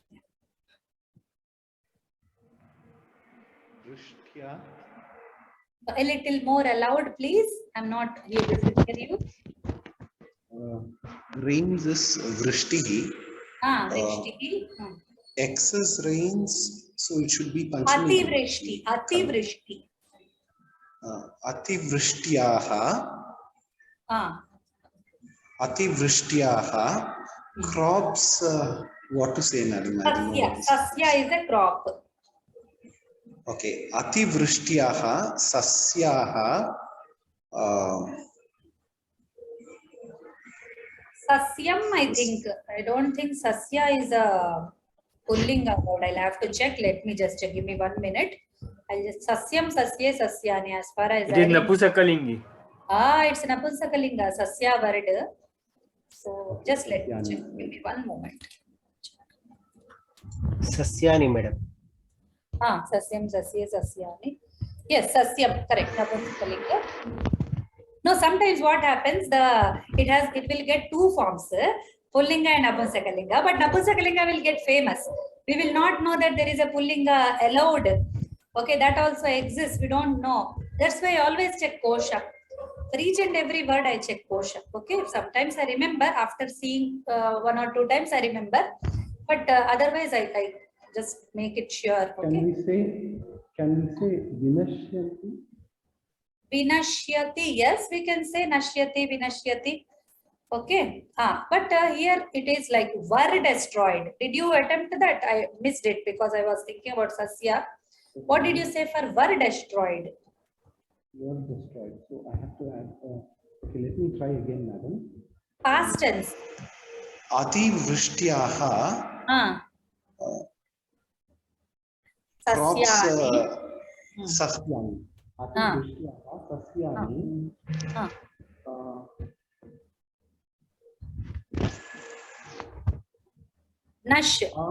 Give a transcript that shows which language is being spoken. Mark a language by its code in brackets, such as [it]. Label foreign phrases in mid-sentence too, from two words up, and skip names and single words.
[en] A little more aloud, please. I'm not able to hear you. Rains is vrishtihi. [sa] Vrishtihi. [en] Excess rains, so it should be panchami. [sa] Ati vrishti. Ati vrishti. Ati vrishtiyaha. Ati vrishtiyaha. [en] Crops, what to say, madam? Sasya is a crop. Okay. [sa] Ati vrishtiyaha, sasyaha. Sasyam, [en] I think. I don't think Sasya is a pulling word. I'll have to check. Let me just give me 1 minute. I'll just [sa] sasyam, sasye, sasyani [en] as far as It is Napusakalingi. It's Napunsakalinga, sasya word. So just let me check. Give me one moment. [sa] Sasyani, madam. Sasyam, sasye, sasyani. Yes, sasyam, [en] correct. Napunsakalinga. No, sometimes what happens, it will get two forms, Pullinga and Napunsakalinga, but Napunsakalinga will get famous. We will not know that there is a Pullinga allowed. Okay, that also exists. We don't know. That's why I always check Kosha. For each and every word I check Kosha. Okay, sometimes I remember after seeing one or two times I remember, but otherwise I just make it sure. Okay. Can we say vinashyanti? [sa] Vinashyati, [en] yes, we can say [sa] nashyati, vinashyati. [en] Okay, but here it is like were destroyed. Did you attempt that? I missed it because I was thinking about Sasya. What did you say for were destroyed? Were destroyed. So I have to add. Okay, let me try again, madam. Past tense. [sa] Ati vrishtiyaha. [en] Crops. Sasyani. [sa] Ati vrishtiyaha sasyani. Nash.